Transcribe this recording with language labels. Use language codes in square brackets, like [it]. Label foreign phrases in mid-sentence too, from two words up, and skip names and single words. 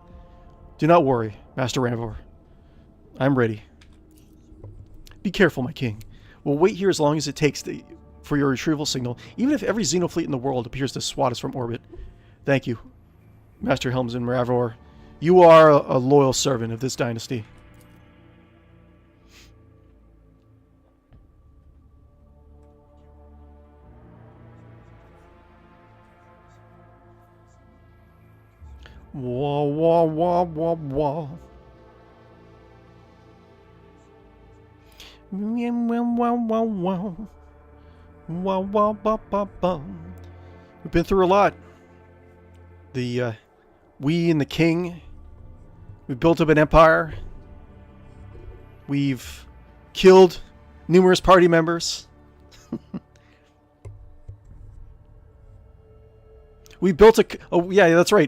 [en] Do not worry, Master 𝕉𝖊𝖊. I'm ready. Be careful, my king. We'll wait here as long as it takes for your retrieval signal, even if every xenofleet in the world appears to swat us from orbit. Thank you, Master 𝕉𝖊𝖊. You are a loyal servant of this dynasty. Wah, wah, wah, wah, wah. Wow, wow, wow. Wow, wow, ba, ba, ba. We've been through a lot. We and the king, we've built up an empire. We've killed numerous party members. We built oh yeah, that's right.